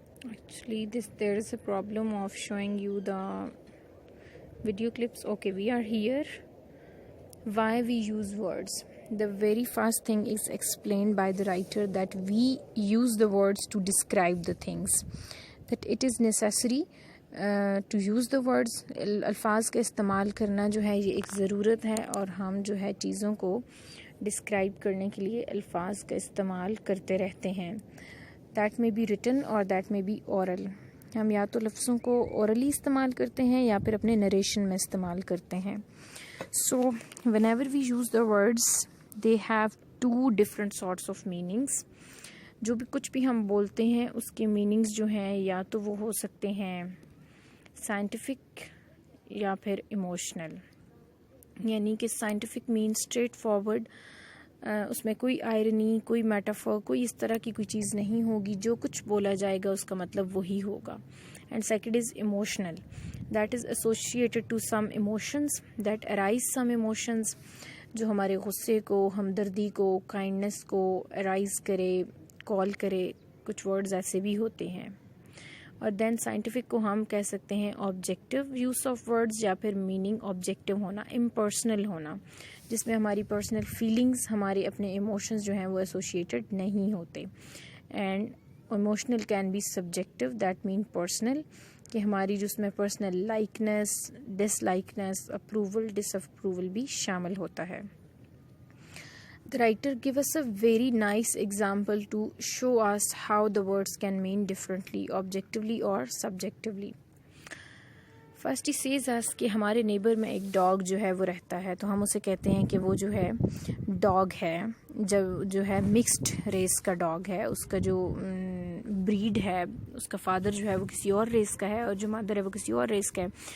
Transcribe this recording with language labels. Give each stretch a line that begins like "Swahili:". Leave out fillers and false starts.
English: Actually, there is a problem of showing you the video clips. Okay, we are here. Why we use words? The very first thing is explained by the writer that we use the words to describe the things, that it is necessary to use the words.
Urdu: الفاظ کا استعمال کرنا جو ہے یہ ایک ضرورت ہے اور ہم جو ہے چیزوں کو ڈسکرائب کرنے کے لیے الفاظ کا استعمال کرتے رہتے ہیں.
English: That may be written or that may be oral.
Urdu: ہم یا تو لفظوں کو اورلی استعمال کرتے ہیں یا پھر اپنے نریشن میں استعمال کرتے ہیں.
English: So whenever we use the words, they have two different sorts of meanings.
Urdu: جو بھی کچھ بھی ہم بولتے ہیں اس کے میننگز جو ہیں یا تو وہ ہو سکتے ہیں سائنٹیفک یا پھر ایموشنل. یعنی کہ سائنٹیفک مین اسٹریٹ فارورڈ، اس میں کوئی آئرنی، کوئی میٹافور، کوئی اس طرح کی کوئی چیز نہیں ہوگی. جو کچھ بولا جائے گا اس کا مطلب وہی ہوگا.
English: And second is emotional. That is associated to some emotions, that arise some emotions
Urdu: جو ہمارے غصے کو، ہمدردی کو، کائنڈنس کو ارائز کرے، کال کرے. کچھ ورڈز ایسے بھی ہوتے ہیں. اور دین سائنٹیفک کو ہم کہہ سکتے ہیں آبجیکٹیو یوز آف ورڈز یا پھر میننگ آبجیکٹیو ہونا، امپرسنل ہونا، جس میں ہماری پرسنل فیلنگز، ہمارے اپنے ایموشنز جو ہیں وہ ایسوسیٹڈ نہیں ہوتے.
English: and emotional can be subjective, that mean personal,
Urdu: کہ ہماری جو اس میں پرسنل لائکنس، ڈس لائکنس، اپروول، ڈس اپروول بھی شامل ہوتا ہے.
English: The writer give us a very nice example to show us how the words can mean differently, objectively or subjectively. First he says us
Urdu: کہ ہمارے نیبر میں ایک ڈاگ جو ہے وہ رہتا ہے، تو ہم اسے کہتے ہیں کہ وہ جو ہے ڈاگ ہے، جو ہے مکسڈ ریس کا ڈاگ ہے. اس کا جو بریڈ ہے، اس کا فادر جو ہے وہ کسی اور ریس کا ہے اور جو مادر ہے وہ کسی اور ریس کا ہے.